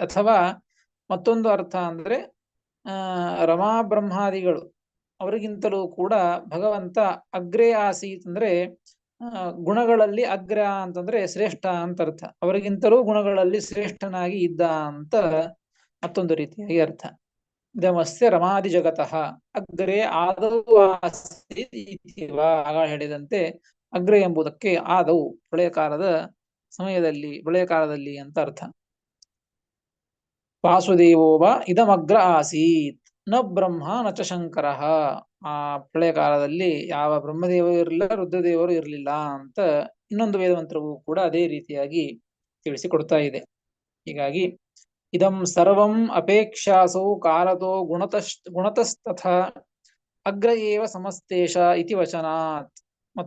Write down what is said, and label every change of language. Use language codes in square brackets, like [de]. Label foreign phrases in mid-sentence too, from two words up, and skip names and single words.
[kn] ಅಥವಾ ಮತ್ತೊಂದು ಅರ್ಥ ಅಂದ್ರೆ ರಮಾ ಬ್ರಹ್ಮಾದಿಗಳು ಅವರಿಗಿಂತಲೂ ಕೂಡ ಭಗವಂತ [sa] ಅಗ್ರೇ ಆಸೀತ್ [kn] ಅಂದ್ರೆ ಗುಣಗಳಲ್ಲಿ ಅಗ್ರ ಅಂತಂದ್ರೆ ಶ್ರೇಷ್ಠ ಅಂತ ಅರ್ಥ. ಅವರಿಗಿಂತಲೂ ಗುಣಗಳಲ್ಲಿ ಶ್ರೇಷ್ಠನಾಗಿ ಇದ್ದ ಅಂತ ಮತ್ತೊಂದು ರೀತಿಯಾಗಿ ಅರ್ಥ. [sa] ಇದಮಸ್ಯ ರಮಾದಿ ಜಗತಃ ಅಗ್ರೇ ಆದೌ ಆಸೀತ್ ಇತ್ಯವ. [kn] ಆಗ ಹೇಳಿದಂತೆ ಅಗ್ರೆ ಎಂಬುದಕ್ಕೆ ಆದೌ, ಪ್ರಳಯ ಕಾಲದ ಸಮಯದಲ್ಲಿ, ಪ್ರಳಯ ಕಾಲದಲ್ಲಿ ಅಂತ ಅರ್ಥ. [sa] ವಾಸುದೇವೋವ ಇದಮಗ್ರ ಆಸೀತ್ ನ ಬ್ರಹ್ಮ ನ ಚ ಶಂಕರಃ. [kn] ಆ ಪ್ರಳಯ ಕಾಲದಲ್ಲಿ ಯಾವ ಬ್ರಹ್ಮದೇವರು ಇರಲಿಲ್ಲ, ರುದ್ರದೇವರು ಇರಲಿಲ್ಲ ಅಂತ ಇನ್ನೊಂದು ವೇದಮಂತ್ರವು ಕೂಡ ಅದೇ ರೀತಿಯಾಗಿ ತಿಳಿಸಿಕೊಡ್ತಾ ಇದೆ. [sa] ಹೀಗಾಗಿ ಇದಂ ಸರ್ವಂ ಅಪೇಕ್ಷಾಸೌ ಕಾಲತೋ ಗುಣತಸ್ತಥ ಅಗ್ರ ಏವ ಸಮಸ್ತೇಶ ಇತಿ ವಚನಾತ್.